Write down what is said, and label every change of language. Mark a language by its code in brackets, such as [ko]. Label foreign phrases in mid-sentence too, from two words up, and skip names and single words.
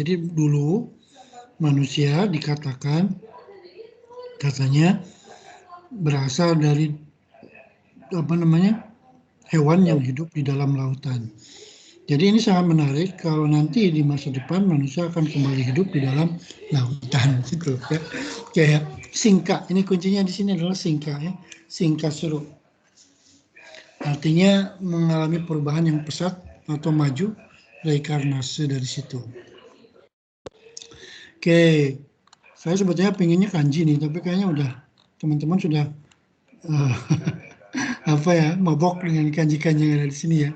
[id] Jadi dulu manusia dikatakan katanya berasal dari hewan yang hidup di dalam lautan. Jadi ini sangat menarik kalau nanti di masa depan manusia akan kembali hidup di dalam lautan gitu ya. Kayak singka, ini kuncinya di sini adalah singka ya. [ja] 進化する. [id] Artinya mengalami perubahan yang pesat atau maju, reinkarnasi dari situ. Oke, saya sebetulnya pengennya kanji nih, tapi kayaknya udah teman-teman sudah mabok dengan kanji-kanji yang ada di sini ya.